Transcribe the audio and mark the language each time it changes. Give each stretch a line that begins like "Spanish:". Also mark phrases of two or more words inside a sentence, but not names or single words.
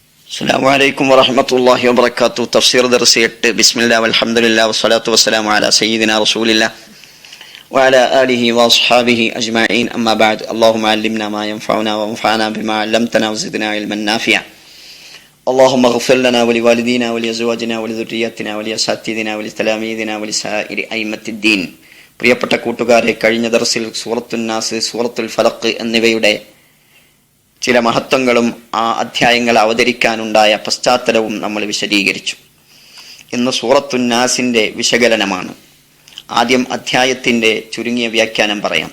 Arabic: السلام عليكم ورحمة الله وبركاته.
Malayalam: തഫ്സീർ ദർസ് 8.
Arabic: بسم الله والحمد لله والصلاة والسلام على سيدنا رسول الله وعلى آله وأصحابه أجمعين. أما بعد. اللهم علمنا ما ينفعنا وانفعنا بما علمتنا وزدنا علما نافعا. اللهم اغفر لنا ولوالدينا ولأزواجنا ولذرياتنا ولأساتذتنا ولتلاميذنا ولسائر أئمة الدين.
Malayalam: പ്രിയപ്പെട്ട കൂട്ടുകാരെ, കഴിഞ്ഞ ദർസിൽ സൂറത്തുൻ നാസ്, സൂറത്തുൽ ഫലഖ് എന്നിവയുടെ ചില മഹത്വങ്ങളും ആ അധ്യായങ്ങൾ അവതരിക്കാനുണ്ടായ പശ്ചാത്തലവും നമ്മൾ വിശദീകരിച്ചു. ഇന്ന് സൂറത്തുൻ നാസിന്റെ വിശകലനമാണ്. ആദ്യം അധ്യായത്തിന്റെ ചുരുങ്ങിയ വ്യാഖ്യാനം പറയാം.